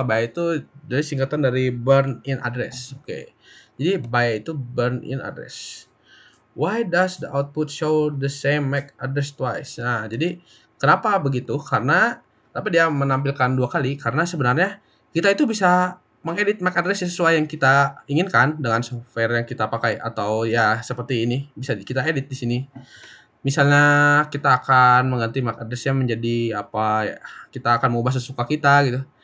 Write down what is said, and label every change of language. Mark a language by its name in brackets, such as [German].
[Indonesian] BI itu dari singkatan dari burn in address. Oke. Jadi BI itu burn in address. [English] Why does the output show the same MAC address twice? [Indonesian] Nah, jadi kenapa begitu? Karena tapi dia menampilkan dua kali karena sebenarnya kita itu bisa mengedit MAC address sesuai yang kita inginkan dengan software yang kita pakai atau ya seperti ini bisa kita edit di sini. Misalnya kita akan mengganti MAC address-nya menjadi apa ya, kita akan mengubah sesuka kita gitu.